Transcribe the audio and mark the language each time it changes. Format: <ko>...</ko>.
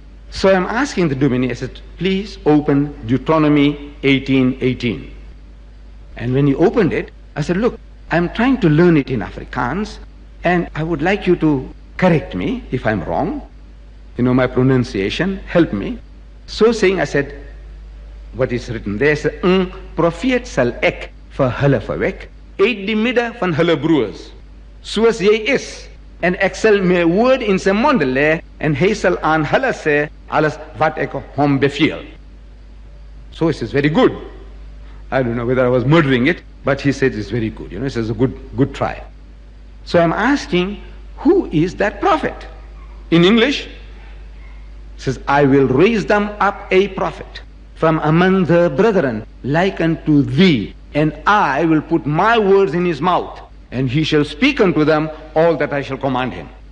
<en>So I'm asking the Domini, I said, please open Deuteronomy 18:18. And when he opened it, I said, look, I'm trying to learn it in Afrikaans, and I would like you to correct me if I'm wrong. My pronunciation, help me. So saying, I said, what is written there?</en> <af>Is, profeet sal ek vir hulle verwek, uit die midde van hulle broers, soos jy is, en ek sal my woord in sy monde lê, en hy sal aan hulle sê, alles wat ek hom beveel.</af> <en>So he says, very good. I don't know whether I was murdering it, but he said it's very good. He says, a good try. So I'm asking, who is that prophet? In English, it says, I will raise them up a prophet from among the brethren, like unto thee, and I will put my words in his mouth, and he shall speak unto them all that I shall command him.</en>